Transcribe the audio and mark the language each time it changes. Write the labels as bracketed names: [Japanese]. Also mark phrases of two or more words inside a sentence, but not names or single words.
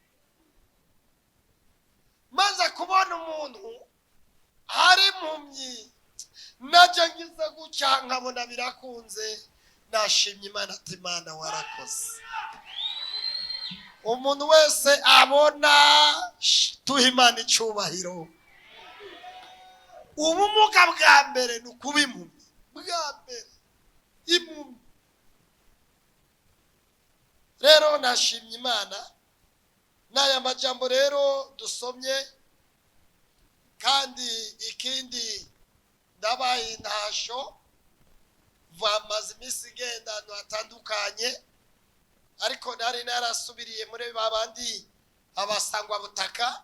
[Kinyarwanda] Maze kubona umuntu hari impumyi naje ngize gutya nkabona birakunze, nashimye Imana ati Imana warakoze. Umuntu wese abona tuha Imana icyubahiro. Ubumuga bwa mbere ni ukuba impumyi, bwa mbere impumyi. Rero nashimye Imana n'aya majambo rero dusomye, kandi ikindi ndabaye intasho vamaze iminsi igenda ahantu hatandukanye, ariko nari narasubiriye muri babandi abasangwa butaka.